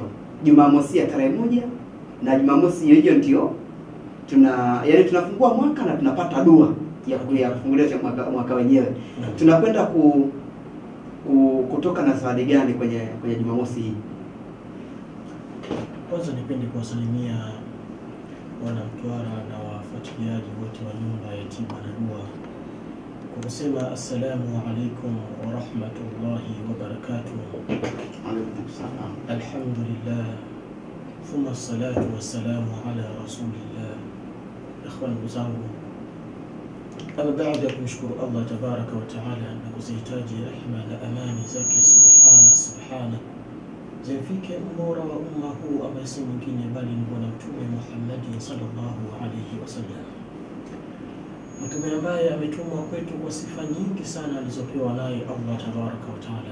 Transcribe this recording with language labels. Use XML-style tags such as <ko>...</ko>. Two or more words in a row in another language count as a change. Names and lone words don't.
<sw>Jumamosi ya tarehe 1 na Jumamosi hiyo ndio tunafungua mwaka na tunapata dua ya kufungulia mwaka wenyewe. Tunakwenda kutoka na zawadi gani kwenye Jumamosi hii? Kwanza nipende kuwasalimia wana Mtwara na wafuatiliaji wote wa nyumba ya tiba na dua kwa kusema</sw> <ar>السلام عليكم ورحمة الله وبركاته. عليكم السلام. الحمد لله ثم الصلاة والسلام على رسول الله.</ar> <sw>Ikhwan zangu, ama baada ya kumshukuru</sw> <ar>الله تبارك وتعالى</ar> <sw>na kuzihitaji rehema na amani zake subhana zimfike mbora wa umma huu ambaye si mwingine bali ni Bwana Mtume Muhammad</sw> <ar>صلى الله عليه وسلم,</ar> <sw>mtume ambaye ametumwa kwetu kwa sifa nyingi sana alizopewa naye</sw> <ar>الله تبارك وتعالى.</ar>